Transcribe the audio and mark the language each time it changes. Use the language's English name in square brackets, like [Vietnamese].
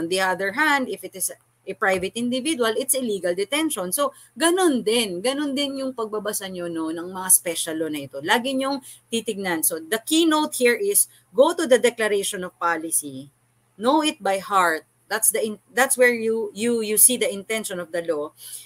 [English] On the other hand, if it is a private individual, it's illegal detention. [Filipino] So, ganun din yung pagbabasa nyo ng mga special law na ito. Lagi nyong titignan. [English] So, the keynote here is go to the declaration of policy. Know it by heart. That's where you see the intention of the law.